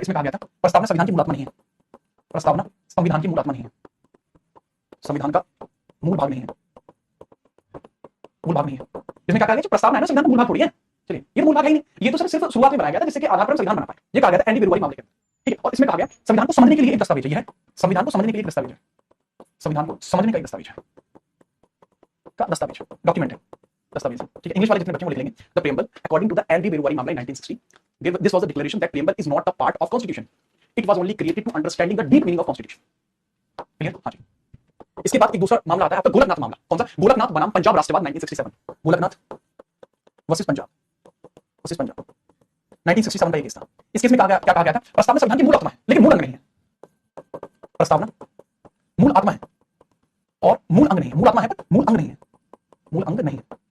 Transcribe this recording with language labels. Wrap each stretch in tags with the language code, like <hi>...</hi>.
<hi>इसमें कहा गया था प्रस्तावना संविधान की मूल आत्मा नहीं है, प्रस्तावना संविधान की मूल आत्मा नहीं है, संविधान का मूल भाग नहीं है, मूल भाग नहीं है। इसमें क्या कहा गया? प्रस्तावना है ना, संविधान का मूल भाग थोड़ी है। चलिए ये मूल भाग है ही नहीं, ये तो सिर्फ शुरुआत में बनाया गया था जिससे कि आधार पर संविधान बना पाए। ये कहा गया था एन डी बेरुवारी मामले के, ठीक है। और इसमें कहा गया संविधान को समझने के लिए एक दस्तावेज है, संविधान को समझने के लिए एक दस्तावेज है, संविधान को समझने का एक दस्तावेज है, का दस्तावेज डॉक्यूमेंट है, दस्तावेज, ठीक है।</hi> <en>English वाले जितने बच्चे वो लिख लेंगे the preamble according to the N D Berubari मामला 1960 this was a declaration that preamble is not a part of constitution, it was only created to understanding the deep meaning of constitution, clear?</en> <hi>हाँ जी। इसके बाद एक दूसरा मामला आता है आपका गोलकनाथ मामला। कौन सा? गोलकनाथ बनाम पंजाब राष्ट्रवाद 1967, गोलकनाथ वर्सेस पंजाब 1967 का ये केस था। इस केस में क्या कहा गया था? प्रस्तावना संविधान की मूल आत्मा है लेकिन मूल अंग नहीं है, प्रस्तावना मूल आत्मा है और मूल अंग नहीं है, मूल आत्मा है पर मूल अंग नहीं है, मूल अंग नहीं है।</hi>